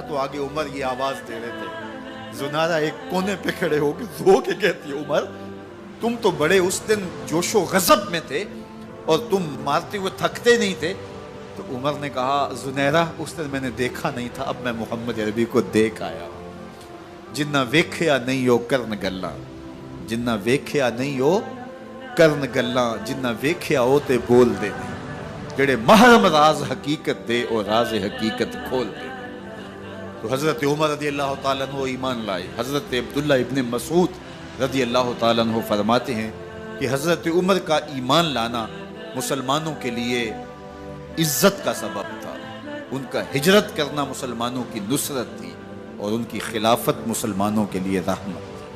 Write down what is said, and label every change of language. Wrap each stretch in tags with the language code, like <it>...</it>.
<ur>تو آگے عمر یہ آواز دے رہے تھے. زنیرہ ایک کونے پہ کھڑے ہو کے رو کے کہتی ہے عمر تم تو بڑے اس دن جوش و غضب میں تھے اور تم مارتے ہوئے تھکتے نہیں تھے. تو عمر نے کہا زنیرہ اس دن میں نے دیکھا نہیں تھا، اب میں محمد عربی کو دیکھ آیا ہوں.</ur> <pa>جنہ ویکھیا نہیں ہو کرن گلاں، جنہ ویکھیا نہیں ہو کرن گلاں، جنہ ویکھیا ہو تے بول دے نہیں، جڑے محرم راز حقیقت دے اور راز حقیقت کھول دے.</pa> <ur>تو حضرت عمر رضی اللہ تعالیٰ عنہ ایمان لائے. حضرت عبداللہ ابن مسعود رضی اللہ تعالیٰ عنہ فرماتے ہیں کہ حضرت عمر کا ایمان لانا مسلمانوں کے لیے عزت کا سبب تھا. ان کا ہجرت کرنا مسلمانوں کی نصرت تھی اور ان کی خلافت مسلمانوں کے لیے رحمت.</ur>